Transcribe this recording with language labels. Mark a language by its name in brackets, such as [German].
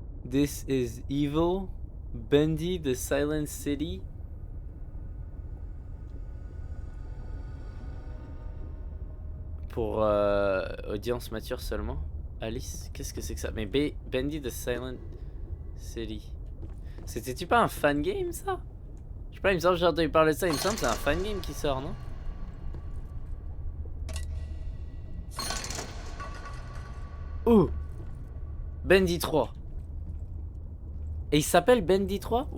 [English] This is evil. Bendy the Silent City. [French] Pour audience mature seulement. Alice, qu'est-ce que c'est que ça? Mais Bendy the Silent City. C'était-tu pas un fan game ça? Je sais pas, il me semble que j'ai entendu parler de ça. Il me semble que c'est un fan game qui sort, non? Ouh! Bendy 3. Et il s'appelle Bendy 3?